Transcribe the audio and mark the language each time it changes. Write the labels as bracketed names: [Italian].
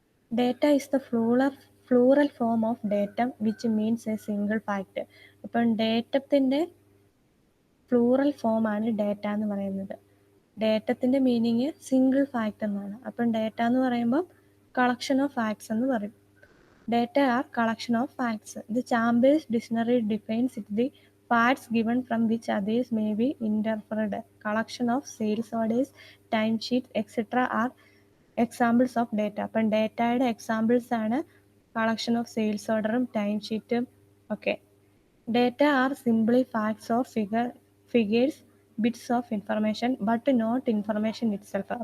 [English] Data is the plural form of datum which means a single fact. [Malayalam] അപ്പം ഡേറ്റത്തിൻ്റെ plural ഫോമാണ് data എന്ന് പറയുന്നത്. ഡേറ്റത്തിൻ്റെ meaning single fact എന്നാണ്. അപ്പം ഡേറ്റ എന്ന് പറയുമ്പോൾ കളക്ഷൻ ഓഫ് ഫാക്ട്സ് എന്ന് പറയും. [English] Data are collection of facts. The Chambers dictionary defines it the facts given from which others may be interpreted. Collection of sales orders, timesheets, etc. are examples of data. [Malayalam] അപ്പം ഡേറ്റയുടെ examples ആണ് collection of sales ഓർഡറും time ഷീറ്റും ഒക്കെ. [English] Data are simply facts or figures, bits of information but not information itself.